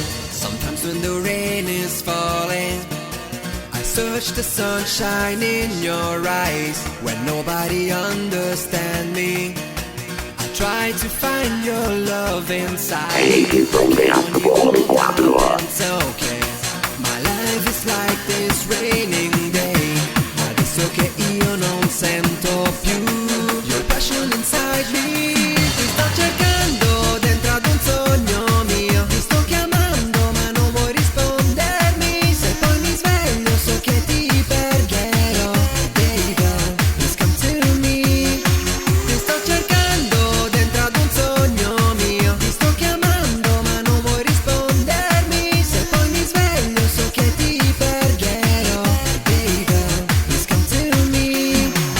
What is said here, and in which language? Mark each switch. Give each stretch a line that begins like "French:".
English: Sometimes when the rain is falling, I search the sunshine in your eyes. When nobody understands me, I try to find your love inside. Rickson Dance Volume 4. It's okay, my life is like this raining day.
Italian: Adesso che io non sento più
English: your passion inside me.
Italian: Ti sto cercando dentro ad un sogno mio. Ti sto chiamando ma non vuoi rispondermi. Se poi mi sveglio so che ti perderò.
English: Baby girl, please come to me.
Italian: Ti sto cercando dentro ad un sogno mio. Ti sto chiamando ma non vuoi rispondermi. Se poi mi sveglio so che ti perderò.
English: Baby girl, please come to me.